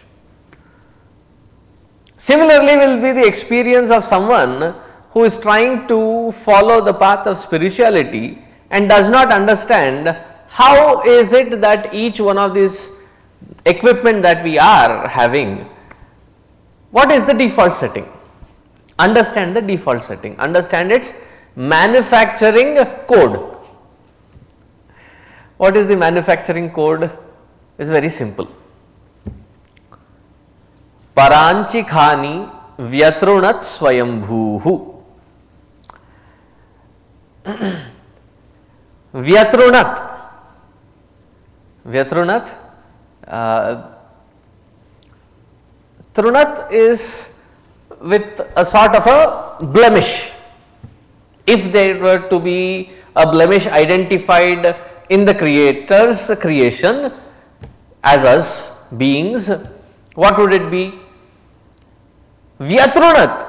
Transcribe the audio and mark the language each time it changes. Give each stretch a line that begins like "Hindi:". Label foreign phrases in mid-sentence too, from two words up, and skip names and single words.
English: Similarly will be the experience of someone who is trying to follow the path of spirituality and does not understand how is it that each one of these equipment that we are having, what is the default setting? Understand the default setting, understand its manufacturing code. What is the manufacturing code? Is very simple.
Sanskrit: पराञ्चि खानि व्यतृणत् स्वयम्भूः. Vyatrunat. Vyatrunat.
English: Trunat is with a sort of a blemish. If there were to be a blemish identified in the creator's creation as us beings, what would it be? Vyatrunat.